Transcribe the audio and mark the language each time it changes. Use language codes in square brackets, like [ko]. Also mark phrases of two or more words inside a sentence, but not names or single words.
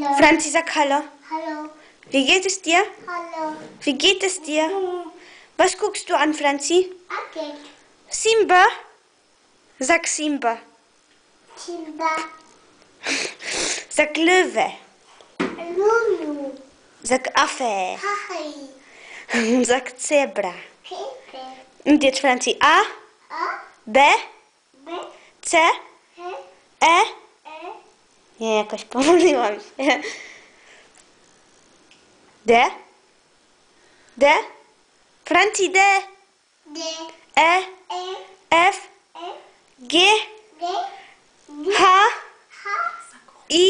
[de] Hallo. Franzi, sag Hallo. Hallo. Wie geht es dir? Hallo. Wie geht es dir? Was guckst du an, Franzi? Okay. Simba? Sag Simba. Simba. Sag Löwe. Lulu. Sag Affe. Hi. Sag Zebra. Pepe. Und jetzt, Franzi. A, A. B, B. C, He. E. E. [pl] Nie, jakoś pomyliłam się. [de] D. D. Franci, D. D. E. E. F. E. G. G. G. H. H. I.